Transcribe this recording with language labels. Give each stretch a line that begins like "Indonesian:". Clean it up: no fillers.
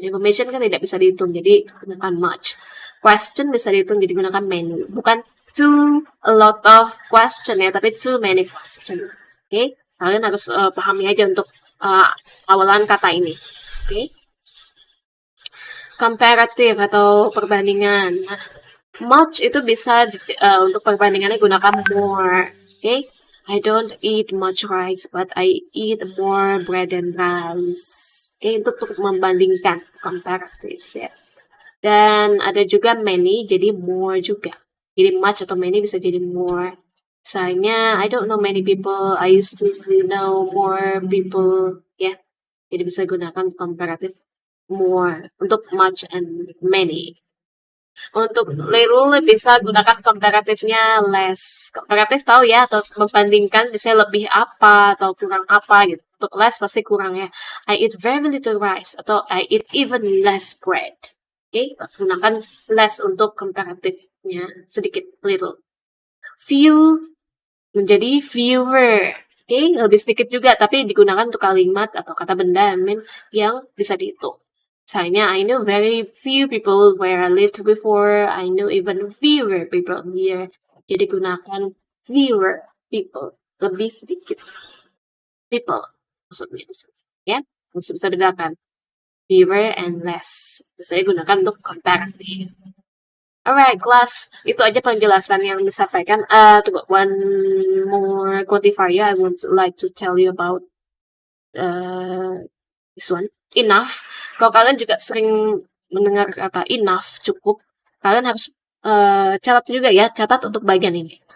Indonesian: Information kan tidak bisa dihitung, jadi gunakan much. Question bisa dihitung, jadi gunakan many. Bukan too a lot of question ya, tapi too many question. Oke, kalian harus pahami aja untuk awalan kata ini. Oke. Comparative atau perbandingan. Much itu bisa untuk perbandingannya gunakan more. Okay?
English: I don't eat much rice, but I eat more bread and rice.
Indonesian: Okay, itu untuk membandingkan comparative ya. Dan ada juga many, jadi more juga. Jadi much atau many bisa jadi more.
English: Misalnya, I don't know many people. I used to know more people.
Indonesian: Ya, jadi bisa gunakan comparative more untuk much and many. Untuk little bisa gunakan komparatifnya less. Komparatif tahu ya, atau membandingkan bisa lebih apa atau kurang apa gitu. Untuk less pasti kurang ya.
English: I eat very little rice atau I eat even less bread.
Indonesian: Oke, gunakan less untuk komparatifnya sedikit little. Few menjadi fewer. Oke, lebih sedikit juga tapi digunakan untuk kalimat atau kata benda yang bisa dihitung.
English: Misalnya, I know very few people where I lived before. I know even fewer people here.
Indonesian: Jadi gunakan fewer people, lebih sedikit people maksudnya. Ya, bisa bedakan fewer and less. Saya gunakan untuk comparative.
English: Alright, class.
Indonesian: Itu aja penjelasan yang disampaikan.
English: One more quantifier I would like to tell you about this one. Enough.
Indonesian: Kalau kalian juga sering mendengar kata enough, cukup, kalian harus catat juga ya, catat untuk bagian ini.